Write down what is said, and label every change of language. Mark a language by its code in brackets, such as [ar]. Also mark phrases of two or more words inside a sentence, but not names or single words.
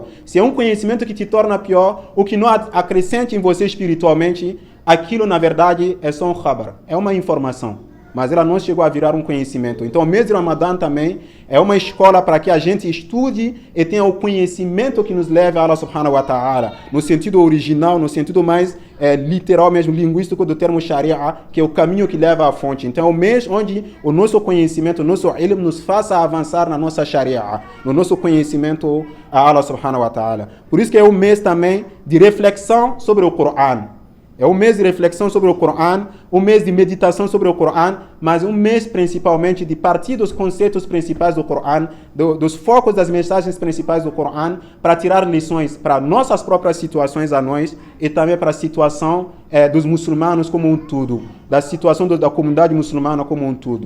[pt] Se é um conhecimento que te torna pior, o que não acrescente em você espiritualmente, aquilo na verdade é só um khabar, é uma informação. Mas ela não chegou a virar um conhecimento. Então o mês de Ramadã também é uma escola para que a gente estude e tenha o conhecimento que nos leve a [ar] الله سبحانه وتعالى, [pt] no sentido original, no sentido mais literal mesmo, linguístico do termo Sharia, que é o caminho que leva à fonte. Então é o mês onde o nosso conhecimento, o nosso ilm nos faça avançar na nossa Sharia, no nosso conhecimento a [ar] الله سبحانه وتعالى. [pt] Por isso que é um mês também de reflexão sobre o Corão. É um mês de reflexão sobre o Corão, um mês de meditação sobre o Corão, mas um mês principalmente de partir dos conceitos principais do Corão, dos focos das mensagens principais do Corão, para tirar lições para nossas próprias situações a nós e também para a situação dos muçulmanos como um todo, da situação da comunidade muçulmana como um todo.